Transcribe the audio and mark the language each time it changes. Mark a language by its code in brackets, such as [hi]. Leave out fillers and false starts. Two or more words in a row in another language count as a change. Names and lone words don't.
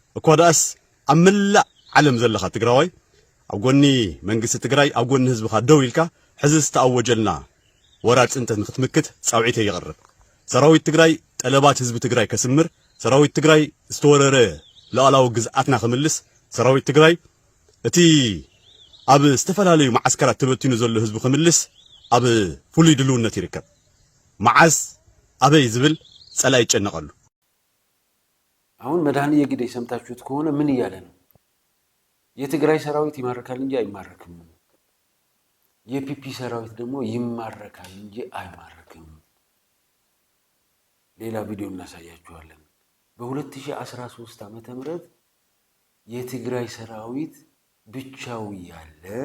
[ti] እኳ ዳስ ኣብ መላእ ዓለም ዘለኻ ትግራዋይ ኣብ ጎኒ መንግስቲ ትግራይ ኣብ ጎኒ ህዝብኻ ደው ኢልካ ሕዚ ዝተኣወጀልና ወራድ ጽንተት ንኽትምክት ጻውዒት የቕርብ ሰራዊት ትግራይ ጠለባት ህዝቢ ትግራይ ከስምር ሰራዊት ትግራይ ዝተወረረ ሉዓላዊ ግዝኣትና ክምልስ ሰራዊት ትግራይ እቲ ኣብ ዝተፈላለዩ ማዓስከራት ተበቲኑ ዘሎ ህዝቢ ክምልስ ኣብ ፍሉይ ድልውነት ይርከብ መዓዝ አበይ ዝብል ጸላይ ይጨነቃሉ [am] አሁን መድኃኒየ ግደይ ሰምታችሁት ከሆነ ምን እያለ ነው የትግራይ ሰራዊት ይማረካል እንጂ አይማረክም የፒፒ ሰራዊት ደግሞ ይማረካል እንጂ አይማረክም ሌላ ቪዲዮ እናሳያችኋለን በ2013 ዓመተ ምህረት የትግራይ ሰራዊት ብቻው ያለ